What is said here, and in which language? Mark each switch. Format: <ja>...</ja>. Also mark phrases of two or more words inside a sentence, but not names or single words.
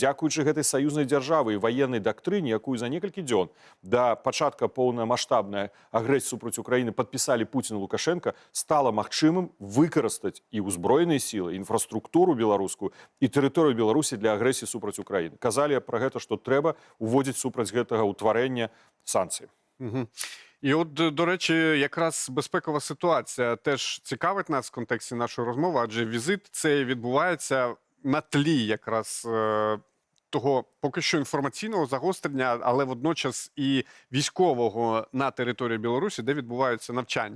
<be>Дзякуючы гэтай саюзнай дзяржавы і ваеннай дактрыне, якую за некалькі дзён да пачатка поўнамаштабнай агрэсіі супраць Украіны падпісалі Пуцін і Лукашенко, стала магчымым выкарыстаць і ўзброеныя сілы, інфраструктуру беларускую і тэрыторыю Беларусі для агрэсіі супраць Украіны. Казалі пра гэта, што трэба уводзіць супраць гэтага ўтварэння санкцыі.</be> <uk>І от, до речі, якраз безпекова ситуація теж цікавить нас в контексті нашої розмови, адже візит цей відбувається на тлі якраз того поки що інформаційного загострення, але водночас і військового на території Білорусі, де відбуваються навчання.</uk>